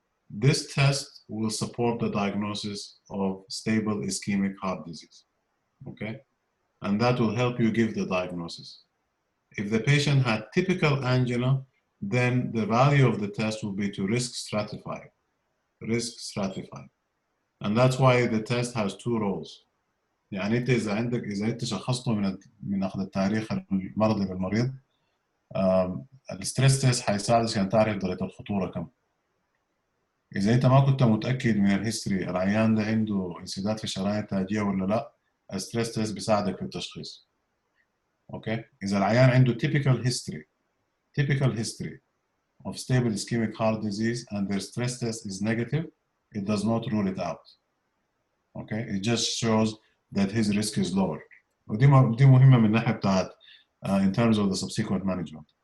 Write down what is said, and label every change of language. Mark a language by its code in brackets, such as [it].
[en] This test will support the diagnosis of stable ischemic heart disease. Okay, and that will help you give the diagnosis. If the patient had typical angina, then the value of the test will be to risk stratify. Risk stratify. And that's why the test has two roles. [ar] يعني انت اذا انت شخصته من اخذ التاريخ المرضي للمريض، الستريس تيست حيساعدك عشان تعرف درجه الخطوره كم. اذا انت ما كنت متاكد من الهيستوري العيان ده عنده انسداد في الشرايين التاجيه ولا لا، الستريس تيست بيساعدك في التشخيص. اوكي، اذا العيان عنده [en] typical history of stable ischemic heart disease and their stress test is negative, it does not rule it out. Okay, it just shows that his risk is lower. [ar] ودي مهمة من ناحية بتاعت [en] in terms of the subsequent management.